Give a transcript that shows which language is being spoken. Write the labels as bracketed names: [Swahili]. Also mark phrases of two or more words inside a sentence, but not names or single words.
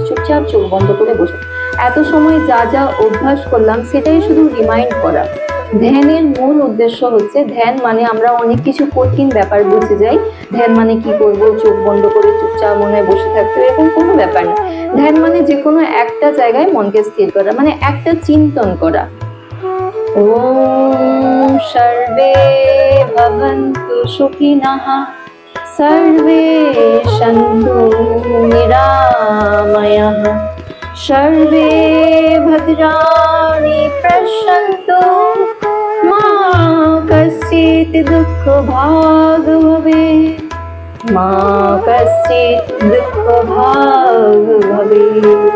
[Bangla] চুপচাপ চোখ বন্ধ করে বসে এত সময় যা যা অভ্যাস করলাম সেটাই শুধু রিমাইন্ড করা। ধ্যানের মূল উদ্দেশ্য হচ্ছে, ধ্যান মানে আমরা অনেক কিছু কঠিন ব্যাপার বুঝে যাই। ধ্যান মানে কি করব, চোখ বন্ধ করে চুপচাপ মনে বসে থাকতে, এরকম কোনো ব্যাপার না। ধ্যান মানে যে কোনো একটা জায়গায় মনকে স্থির করা, মানে একটা চিন্তন করা। [Sanskrit] ওম সর্বে ভবন্তু সুখিনঃ सर्वे सन्तु निरामयः सर्वे भद्राणि पश्यन्तु मा कश्चित् दुःखभाग् भवेत् मा कश्चित् दुःखभाग् भवेत्।